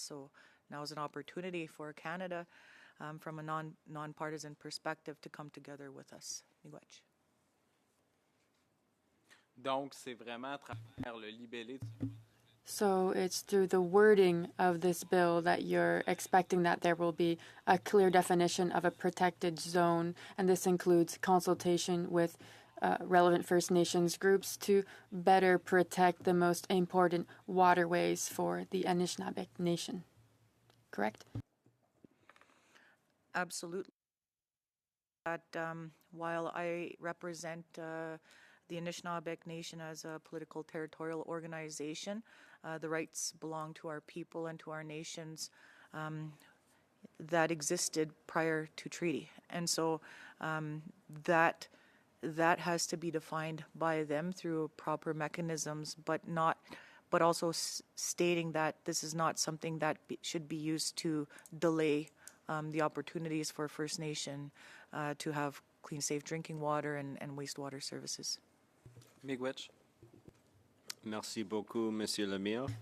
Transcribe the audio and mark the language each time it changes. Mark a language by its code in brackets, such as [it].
[en] So now is an opportunity for Canada, from a nonpartisan perspective, to come together with us. [oj] Miigwech. [fr] Donc, c'est vraiment à travers le libellé. [en] So it's through the wording of this bill that you're expecting that there will be a clear definition of a protected zone, and this includes consultation with relevant First Nations groups to better protect the most important waterways for the Anishinaabe Nation. Correct? Absolutely. That while I represent the Anishinaabe Nation as a political territorial organization, the rights belong to our people and to our nations that existed prior to treaty. And so that has to be defined by them through proper mechanisms, but also stating that this is not something that should be used to delay the opportunities for First Nation to have clean, safe drinking water and wastewater services. [oj] Miigwech. [fr] Merci beaucoup, Monsieur le Maire.